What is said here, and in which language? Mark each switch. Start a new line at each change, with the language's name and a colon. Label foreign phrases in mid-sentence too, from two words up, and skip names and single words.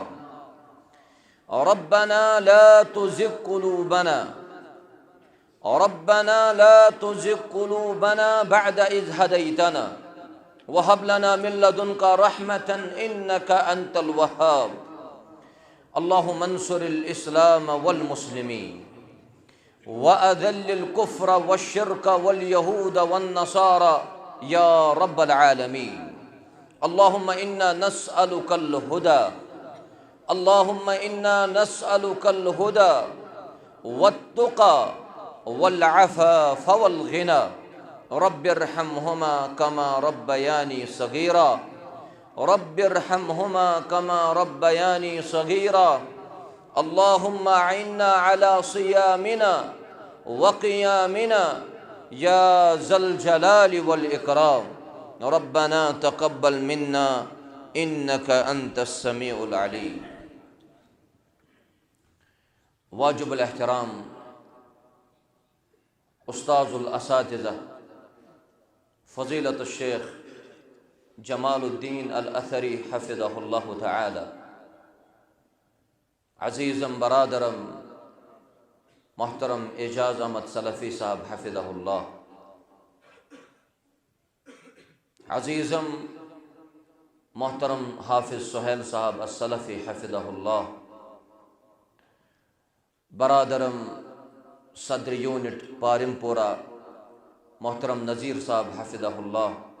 Arabic: ربنا لا تزغ قلوبنا ربنا لا تزغ قلوبنا بعد إذ هديتنا وهب لنا من لدنك رحمة إنك أنت الوهاب. اللهم انصر الإسلام والمسلمين وأذل الكفر والشرك واليهود والنصارى يا رب العالمين. اللهم إنا نسألك الهدى، اللهم إنا نسألك الهدى والتقى والعفاف والغنى. رب ارحمهما كما ربياني صغيرا، رب ارحمهما كما ربياني صغيرا. اللهم أعنا على صيامنا وقيامنا يا ذا الجلال والإكرام. ربنا تقبل منا إنك أنت السميع العليم.
Urdu: واجب الاحترام استاذ الاساتذہ فضیلت شیخ جمال الدین ال اثری
Arabic: حفظه الله تعالى,
Urdu: عزیزم برادرم محترم اعجاز احمد سلفی صاحب حفظہ‌اللہ, عزیزم محترم حافظ سہیل صاحب السلفی حفظہ‌اللہ، برادرم صدر یونٹ پارمپورہ محترم نذیر صاحب حفظہ‌اللہ,